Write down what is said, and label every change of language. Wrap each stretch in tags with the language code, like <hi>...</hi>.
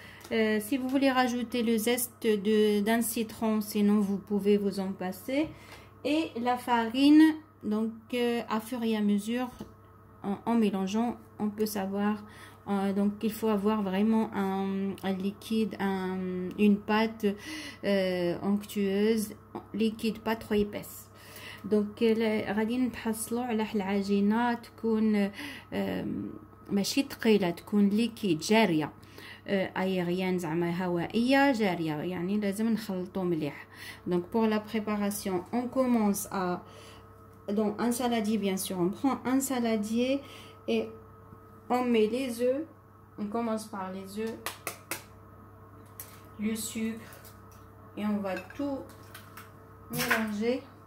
<fr>Si vous voulez rajouter le zeste d'un citron, sinon vous pouvez vous en passer, et la farine. Donc à fur et à mesure, en mélangeant, on peut savoir. Donc il faut avoir vraiment un liquide, une pâte onctueuse, liquide, pas trop épaisse.</fr> <ar>Donc غادي نتحصلوا على العجينه تكون ماشي ثقيله، تكون ليكيد جاريه، aérienne زعما هوائيه جاريه، يعني لازم نخلطوا مليح.</ar> <fr>Donc pour la préparation, on commence à dans un saladier, bien sûr on prend un saladier et on met les œufs. On commence par les œufs, le sucre, et on va tout mélanger.</fr>